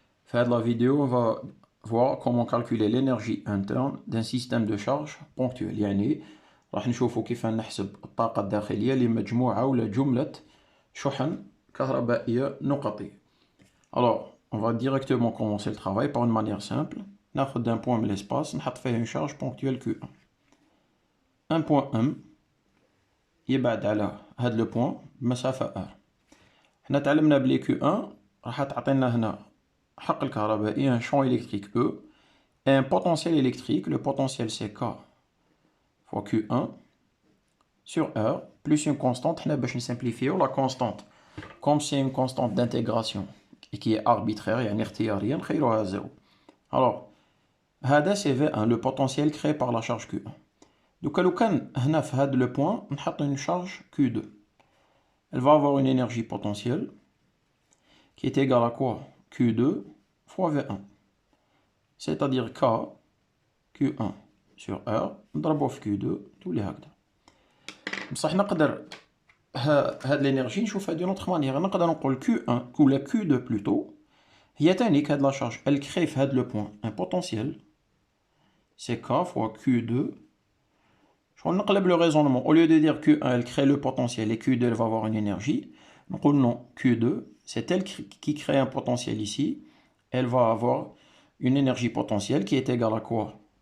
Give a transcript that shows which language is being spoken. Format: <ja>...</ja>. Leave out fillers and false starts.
<fr>Fin de la vidéo, on va voir comment calculer l'énergie interne d'un système de charge ponctuel.</fr> <ar>يعني راح نشوفوا كيف نحسب الطاقة الداخلية لمجموعة ولا جملة شحن كهربائية نقطية.</ar> <fr>Alors, on va directement commencer le travail par une manière simple.</fr> <ar>ناخذ</ar> <fr>d'un point</fr> <ar>من</ar> <fr>l'espace,</fr> <ar>نحط فيه</ar> <fr>une charge ponctuelle Q1. Un point</fr> <ar>M يبعد على هذا لو بوان بمسافة R. حنا تعلمنا بلي Q1 راح تعطينا هنا حق الكهربائي</ar> <fr>un champ électrique E et un potentiel électrique. Le potentiel c'est K fois Q1 sur R plus une constante.</fr> <ar>حنا باش نسمبليفيو</ar> <fr>la constante comme c'est une constante d'intégration et qui est arbitraire</fr> <ar>يعني اختيارية نخيروها زيرو.</ar> <fr>Alors</fr> <ar>هذا</ar> <fr>c'est V1 le potentiel créé par la charge Q1. Donc</fr> <ar>لو كان هنا في هذا</ar> <fr>le point</fr> <ar>نحط</ar> <fr>une charge</fr> <ar>Q2.</ar> <fr>Elle va avoir une énergie potentielle qui est égale à quoi? Q2 fois V1. C'est-à-dire K, Q1 sur R,</fr> <ar>نضربو في Q2 تولي هكذا. بصح نقدر هاد l'énergie نشوفها</ar> <fr>d'une autre manière.</fr> <ar>نقدر نقول Q1 ولا Q2</ar> <fr>plutôt</fr> <ar>هي تانيك هاد لا شارج.</ar> <fr>Elle crée</fr> <ar>في هاد</ar> <fr>le point un potentiel. C'est K fois Q2.</fr> <ar>شغل نقلب</ar> <fr>le raisonnement. Au lieu de dire Q1 elle crée le potentiel et Q2 elle va avoir une énergie.</fr> <ar>نقول</ar> <fr>non, Q2 c'est elle qui crée un potentiel ici. Elle va avoir une énergie potentielle qui est égale à quoi?</fr>